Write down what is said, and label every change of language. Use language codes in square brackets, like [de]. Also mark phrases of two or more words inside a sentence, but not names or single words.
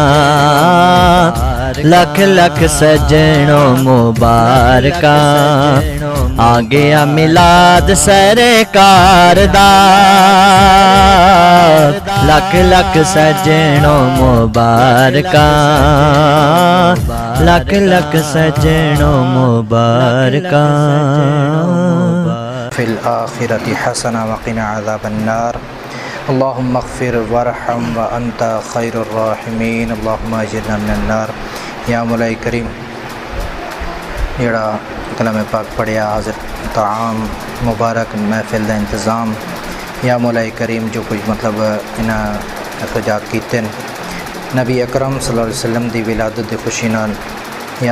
[pa] لکھ لکھ سجنوں مبارکاں آ گیا میلاد سرکار دا لکھ لکھ سجنوں مبارکاں لکھ لکھ سجنوں مبارکاں [ar] فی الآخرۃ حسنہ وقنا عذاب النار اللہم اغفر وارحم وانت خیر الراحمین اللہم اجرنا من النار [pa] یا مولا کریم جڑا کلام پاک پڑھیا حاضر طعام مبارک محفل دا انتظام یا مولا کریم جو کچھ مطلب انہاں اخراجات کیتے نبی اکرم [ar] صلی اللہ علیہ وسلم [pa] دی ولادت دی خوشی نال یا